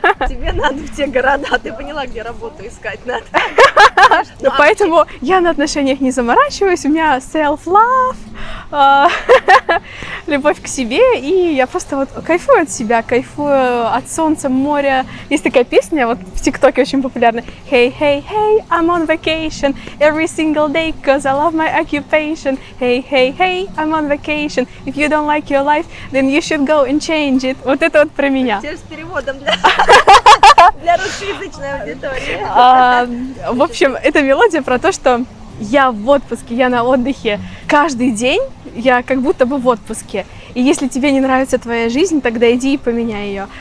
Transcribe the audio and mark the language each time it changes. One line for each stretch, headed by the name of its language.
Russian: Тебе надо в те города, ты поняла, где работу искать надо. Поэтому я на отношениях не заморачиваюсь, у меня self-love, любовь к себе, и я просто вот кайфую от себя, кайфую от солнца, моря. Есть такая песня, вот в ТикТоке очень популярная.
English: Hey, hey, hey, I'm on vacation every single day, cause I love my occupation. Hey, hey, hey, I'm on vacation. If you don't like your life, then you should go and change it.
Russian: Вот это вот про меня. Теперь с переводом для русскоязычной аудитории. В общем, эта мелодия про то, что я в отпуске, я на отдыхе. Каждый день я как будто бы в отпуске. И если тебе не нравится твоя жизнь, тогда иди и поменяй ее.